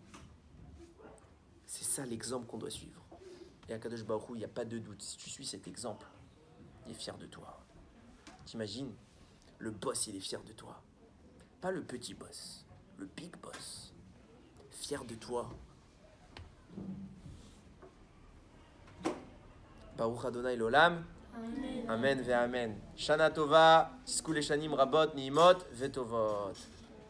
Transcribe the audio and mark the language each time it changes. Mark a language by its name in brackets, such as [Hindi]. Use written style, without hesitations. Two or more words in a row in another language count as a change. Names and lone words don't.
[French] C'est ça l'exemple qu'on doit suivre. Et à [Hebrew] קדוש ברוך הוא, [French] il n'y a pas de doute. Si tu suis cet exemple, il est fier de toi. T'imagines, le boss, il est fier de toi. Pas le petit boss, le [English] big boss. [French] Fier de toi. [Hebrew] ברוך אדוני לעולם. אמן ואמן. שנה טובה, תיסקול שנים רבות נעימות וטובות.